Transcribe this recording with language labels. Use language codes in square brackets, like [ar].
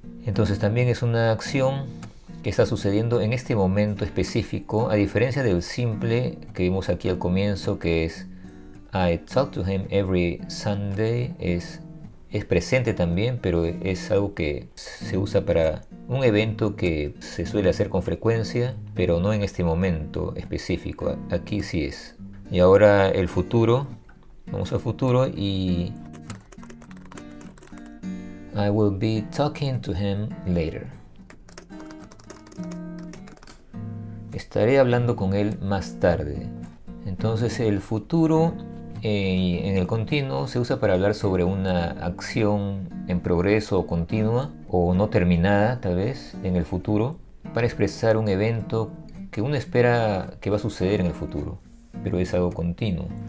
[es] Entonces también es una acción que está sucediendo en este momento específico, a diferencia del simple que vimos aquí al comienzo, que es [en] I talk to him every Sunday. [es] Es presente también, pero es algo que se usa para un evento que se suele hacer con frecuencia, pero no en este momento específico. Aquí sí es. Y ahora el futuro. Vamos al futuro y [en] I will be talking to him later. [es] Estaré hablando con él más tarde. Entonces el futuro en el continuo se usa para hablar sobre una acción en progreso o continua o no terminada tal vez en el futuro, para expresar un evento que uno espera que va a suceder en el futuro, pero es algo continuo.